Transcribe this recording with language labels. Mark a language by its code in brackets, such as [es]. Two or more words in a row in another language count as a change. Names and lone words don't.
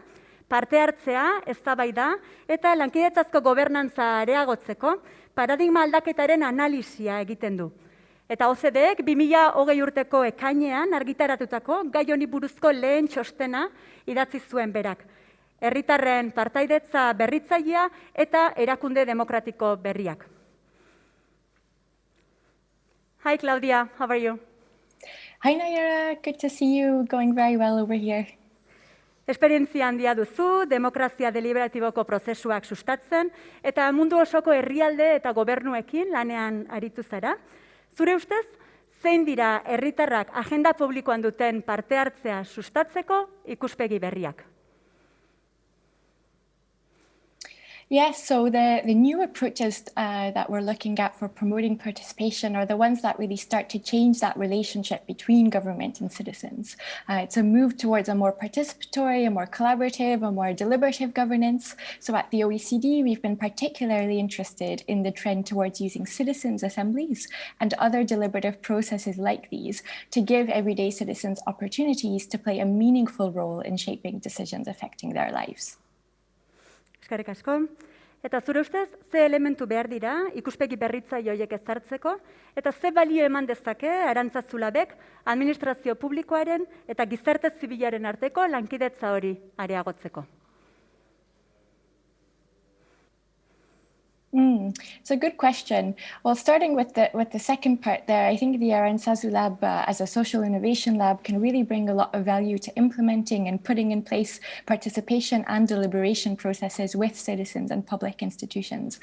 [eu] Parte hartzea, eztabaida eta lankidetzazko gobernantza areagotzeko paradigma aldaketaren analisia egiten du. Eta OCDEek 2020 urteko ekainean argitaratutako gai honi buruzko lehen txostena idatzi zuen berak. Herritarren partaidetza berritzailea eta erakunde demokratiko berriak. [en] Hi Claudia, how are you? Hi Nayara, good to see you. Going very well over here. [eu] Esperientzia handia duzu, demokrazia deliberatiboko prozesuak sustatzen, eta mundu osoko herrialde eta gobernuekin lanean aritu zara. Zure ustez, zein dira herritarrak agenda publikoan duten parte hartzea sustatzeko ikuspegi berriak? [en] Yes, so the new approaches that we're looking at for promoting participation are the ones that really start to change that relationship between government and citizens. It's a move towards a more participatory, a more collaborative, a more deliberative governance. So at the OECD, we've been particularly interested in the trend towards using citizens' assemblies and other deliberative processes like these to give everyday citizens opportunities to play a meaningful role in shaping decisions affecting their lives. [eu] Eskerrik asko. Eta zure ustez, ze elementu behar dira ikuspegi berritzaile horiek ezartzeko, eta ze balio eman dezake Arantzazu Labek administrazio publikoaren eta gizarte zibilaren arteko lankidetza hori areagotzeko? [en] It's a good question. Well, starting with the second part there, I think the Arantzazu Lab as a social innovation lab can really bring a lot of value to implementing and putting in place participation and deliberation processes with citizens and public institutions.